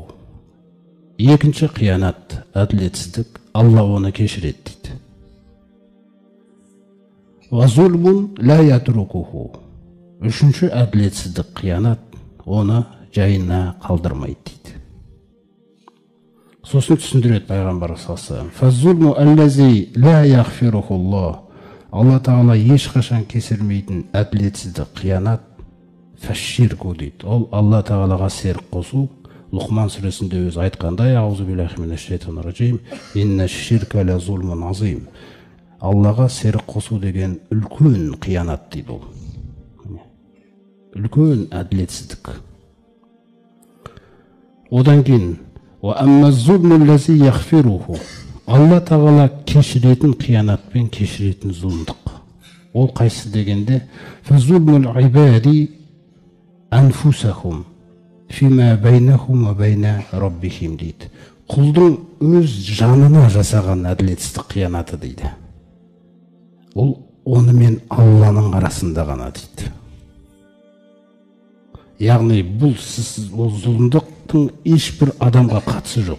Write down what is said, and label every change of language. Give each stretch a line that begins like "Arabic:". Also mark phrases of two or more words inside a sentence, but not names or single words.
Kazakh: Екінші қиянат, әділетсіздік, Алла оны кешіреді дейді.
Arabic: وظلم لا يتركه.
Kazakh: Үшінші әділетсіздік, қиянат, оны жайына қалдырмайды дейді. Сосын түсіндіреді пайғамбар саллаллаху.
Arabic: فظلم الذي لا يغفره الله.
Kazakh: Алла Тағала ешқашан кешірмейтін әділетсіздік, қиянат, фашширку дейді. Ол Алла Тағалаға серік қосу. Лұқман сүресінде өзі айтқандай,
Arabic: أعوذ بالله من الشيطان الرجيم، إن الشرك لظلم عظيم.
Kazakh: Аллаға серік қосу деген үлкен қиянат дейді ол. Үлкен әділетсіздік. Одан кейін Алла Тағала кешіретін қиянатпен кешіретін зұлымдық. Ол қайсы дегенде
Arabic: فظلم العباد أنفسهم فيما بينهم وبين ربهم дейді.
Kazakh: Құлдың өз жанына жасаған әділетсіздік, қиянаты дейді. Ол онымен Алланың арасында ғана дейді. Яғни бұл зұлымдықтың ешбір адамға қатысы жоқ.